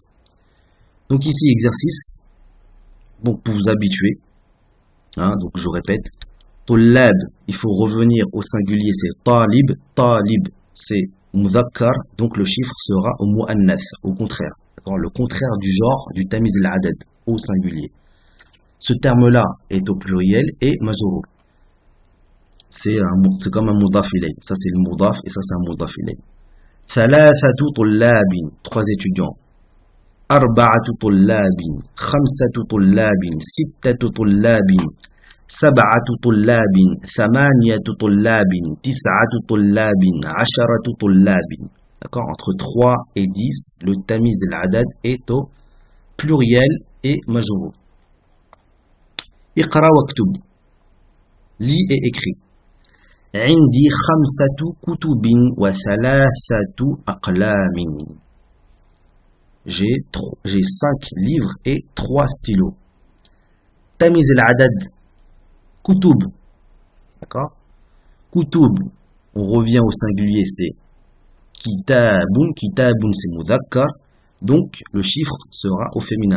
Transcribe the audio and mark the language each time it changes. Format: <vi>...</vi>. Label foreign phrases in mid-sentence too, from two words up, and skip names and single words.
<fr>Donc ici, exercice, bon, pour vous habituer, donc je répète, tullab, il faut revenir au singulier, c'est</fr> <ar>طالب، طالب,</ar> <fr>c'est mudhakkar, donc le chiffre sera au mu'annath, au contraire, d'accord, le contraire du genre du</fr> <ar>تمييز العدد,</ar> <fr>au singulier. Ce terme-là est au pluriel et majrour. C'est comme un</fr> <ar>مضاف إليه.</ar> <fr>Ça c'est le mudaf et ça c'est un</fr> <ar>مضاف إليه. ثلاثة طلاب, 3 étudiants. أربعة طلاب، خمسة طلاب، ستة طلاب، سبعة طلاب، ثمانية طلاب، تسعة طلاب، عشرة طلاب.</ar> <fr>D'accord? Entre 3 et 10, le</fr> <ar>تمييز العدد</ar> <fr>est au pluriel et majrour.</fr> <ar>اقرأ واكتب.</ar> <fr>Lis et écris.</fr> <ar>عندي 5 كتب و3 أقلام.</ar> <fr>J'ai 5 livres et 3 stylos.</fr> <ar>تمييز العدد. كتب.</ar> <fr>D'accord? Kutub. On revient au singulier, c'est kitabun. Kitabun, c'est mudhakkar. Donc, le chiffre sera au féminin.</fr>